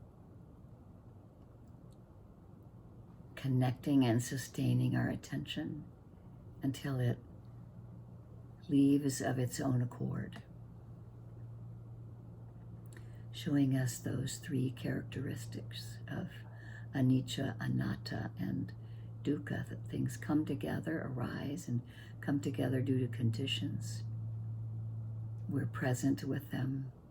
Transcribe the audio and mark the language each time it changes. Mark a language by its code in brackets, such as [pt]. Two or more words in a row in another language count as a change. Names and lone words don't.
[en] connecting and sustaining our attention until it leaves of its own accord, showing us those three characteristics of [pi] anicca, anatta, [en] and dukkha, that things come together, arise, and come together due to conditions. We're present with them.